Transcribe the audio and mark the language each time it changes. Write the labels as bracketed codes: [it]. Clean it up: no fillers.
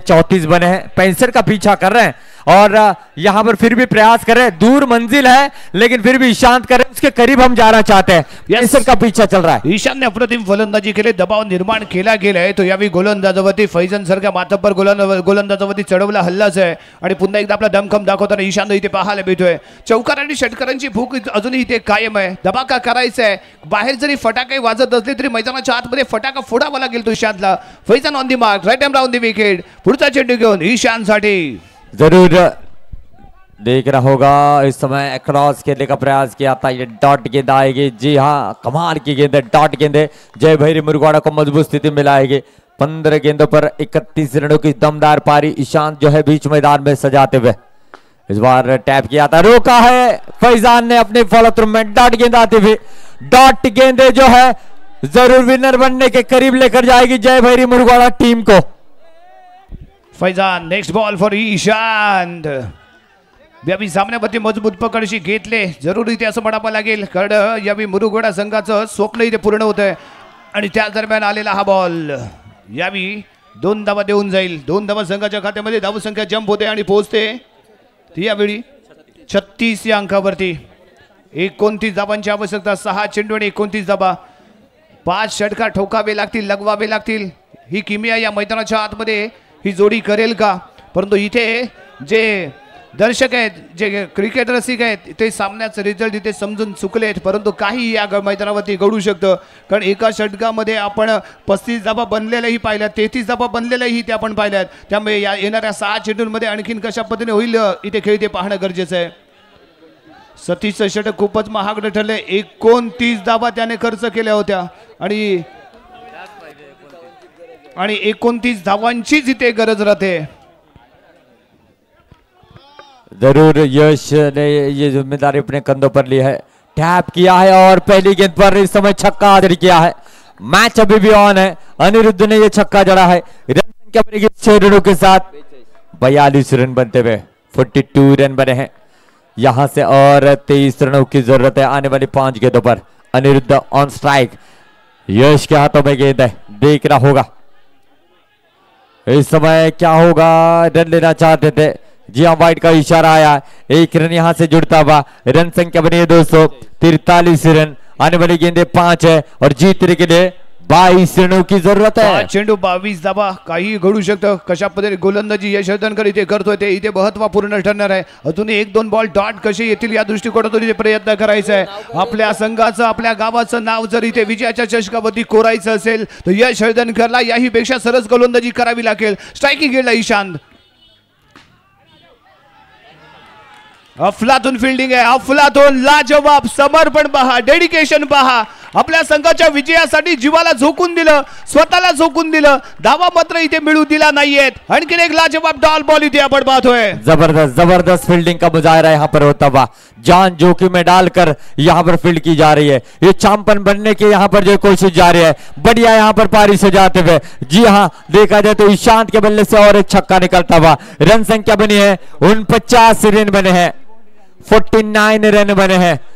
[hi] 34 बने हैं, 65 का पीछा कर रहे हैं और यहां पर फिर भी प्रयास कर रहे हैं। दूर मंजिल है लेकिन फिर भी ईशांत कर रहे हैं, उसके करीब हम जाना चाहते हैं। 65 का पीछा चल रहा है। [mr] ईशान ने अप्रतिम फलंदाजी केली, दबाव निर्माण केला गेलाय तो यावेळी गोलंदाजावरती फैजन सारख्या मातब्बर गोलंदाजावरती चढवला हल्लाच आहे आणि पुन्हा एकदा आपला दमखम दाखवताना ईशान इथे पाहायला मिळतोय। चौकार आणि षटकारांची भूक अजूनही इथे कायम आहे, धमाका करायचा आहे। बाहेर जरी फटाके वाजत असले तरी मैदानाच्या आतमध्ये फटाका फोडावा लागेल तो ईशानला। [en] Faizan on the mark, right around the wicket, [mr] पुढचा चेंडू घेऊन ईशान साठी [hi] जरूर देख रहा होगा इस समय क्रॉस खेलने का प्रयास किया था, ये डॉट गेंद आएगी। जी हाँ, कमाल की गेंद है, डॉट गेंद है। जय भैरी मुरगोड़ा को मजबूत स्थिति में लाएगी। 15 गेंदों पर 31 रनों की दमदार पारी ईशांत जो है बीच मैदान में सजाते हुए। इस बार टैप किया था, रोका है फैजान ने अपने फॉलो थ्रू में। डॉट गेंद आती हुई, डॉट गेंदे जो है जरूर विनर बनने के करीब लेकर जाएगी जय भैरी मुरगोड़ा टीम को। [en] Faizan next ball for Ishant. [mr] यावेळी सामन्यामध्ये मजबूत पकडशी घेतले, जरूर इथे असं म्हणावं लागेल कारण यावेळी मुरगोडा संघाचं स्वप्न इथे पूर्ण होतंय आणि त्या दरम्यान आलेला हा बॉल यावेळी 2 धावा देऊन जाईल। 2 धावा संघाच्या खात्यामध्ये, धावसंख्या जंप होते आणि पोहोचते ती यावेळी 36 या अंकावरती। 29 धावांची आवश्यकता, 6 चेंडू आणि 29 धावा। 5 षटकार ठोकावे लागतील, लगवावे लागतील। ही किमिया या मैदानाच्या आतमध्ये ही जोडी करेल का? परंतु इथे जे दर्शक आहेत, जे क्रिकेट रसिक आहेत, ते सामन्याचा रिझल्ट इथे समजून चुकलेत परंतु काही या मैदानावरती घडू शकतं कारण एका षटकामध्ये आपण 35 धावा बनलेल्याही पाहिल्यात, 33 धावा बनलेल्याही ते आपण पाहिल्यात। त्यामुळे या येणाऱ्या 6 चेंडूंमध्ये आणखीन कशा पद्धतीने होईल इथे खेळ ते पाहणं गरजेचं आहे। सतीशचं षटक खूपच महागडं ठरले, 29 धावा त्याने खर्च केल्या होत्या आणि 29 धावांचीच इथे गरज राहते। [hi] जरूर यश ने ये जिम्मेदारी अपने कंधों पर ली है, टैप किया है और पहली गेंद पर इस समय छक्का हासिल किया है। मैच अभी भी ऑन है, अनिरुद्ध ने ये छक्का जड़ा है। रन संख्या बनेगी 6 रनों के साथ, 42 रन बनते हुए 42 रन बने हैं। यहां से और 23 रनों की जरूरत है आने वाली 5 गेंदों पर। अनिरुद्ध ऑन स्ट्राइक, यश के हाथों में गेंद है, देख रहा होगा इस समय क्या होगा। रन लेना चाहते थे, जी हाँ वाइड का इशारा आया, एक रन यहां से जुड़ता हुआ, रन संख्या बनी है 243 रन। आने वाली गेंदे 5 है और जीतने के लिए 22 रनों की जरूरत है। [mr] चेंडू 22 धावा, काही घडू शकतं। कशा पद्धतीने गोलंदाजी यश वर्धनकर इथे करतोय ते इथे महत्वपूर्ण ठरणार आहे। अजून 1-2 बॉल डॉट कसे येतील या दृष्टिकोनातून इथे प्रयत्न करायचा आहे। आपल्या संघाचं आपल्या गावाचं नाव जर इथे विजयाच्या चषकावरती कोरायचं असेल तर यश वर्धनकरला याही पेक्षा सरस गोलंदाजी करावी लागेल। स्ट्रायकिंग गेला ईशांत, अफलातून फिल्डिंग आहे, अफलातून लाजवाब समर्पण पहा, डेडिकेशन पहा। आपल्या संघाच्या विजयासाठी जीवाला झोकून दिलं, स्वतःला झोकून दिलं, धावा मात्र इथे मिळू दिला नाहीयेत। आणखीन एक लाजवाब डॉल बॉल इथे आपण पाहतोय। [hi] जबरदस्त जबरदस्त फील्डिंग का मुजाहरा यहाँ पर होता हुआ, जान जोखिम में डालकर यहाँ पर फील्ड की जा रही है। ये चैंपियन बनने की यहाँ पर जो कोशिश जारी है, बढ़िया यहाँ पर पारी से जाते हुए। जी हाँ, देखा जाए तो ईशांत के बल्ले से और एक छक्का निकलता हुआ। रन संख्या बनी है 49 रन बने हैं, 49 रन बने हैं।